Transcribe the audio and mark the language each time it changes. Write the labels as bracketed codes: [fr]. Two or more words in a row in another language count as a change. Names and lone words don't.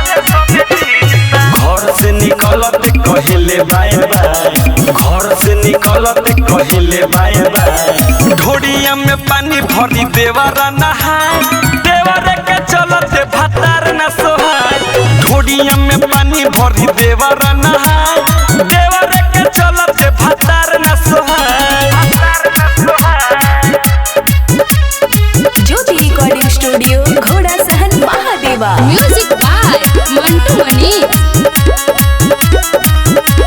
[bho] घर से निकलत कहिले बाय बाय घर से निकलत कहिले बाय बाय ढोड़िया में पानी भरी देवरा नहाय देवरे के चलते भतार न सोहाय ढोड़िया में पानी भरी देवरा नहाय देवरे के चलते भतार न सोहाय [en] Jyoti Recording Studio, Ghoda Sahar, Mahadeva. Music by Mantu Mani.